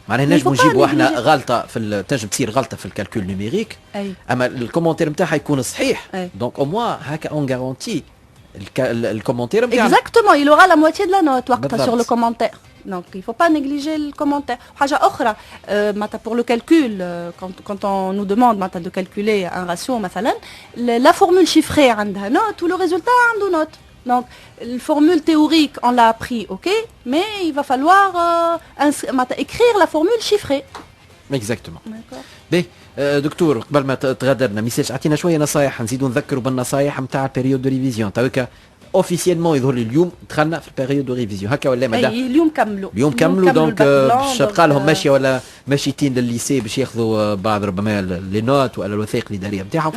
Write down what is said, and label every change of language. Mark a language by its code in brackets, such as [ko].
[ar] معناها نجمو نجيبوا احنا غلطة تنجم تصير غلطة في الكالكول نيميريك اما الكومنتير نتاعها يكون صحيح دونك [fr] au moins [ar] هكا [fr] on garantit [ar] الكومنتير نتاعنا. [fr] Exactement, il aura la moitié de la note [ar] وقتها [fr] sur le commentaire. Donc il ne faut pas négliger le commentaire. [ar] حاجة أخرى [fr] pour le calcul quand on nous demande de calculer un ratio [ar] مثلا [fr] la formule chiffrée [ar] عندها [fr] note ou le résultat [ar] عنده [fr] note. Donc la formule théorique on l'a appris ok mais il va falloir écrire la formule chiffrée. Exactement. D'accord. [ar] دكتور قبل ما تغادرنا ميساج اعطينا شويه نصايح نزيدوا نذكروا بالنصايح نتاع البيريود دو ريفيزيون تويكا اوفيسيلمون يظهر لي اليوم دخلنا في البيريود دو ريفيزيون هكا ولا ماذا؟ اليوم كملوا دونك باش تبقى لهم ماشيه ولا ماشيتين للليسي باش ياخذوا بعض ربما لي نوت ولا الوثائق الاداريه نتاعهم.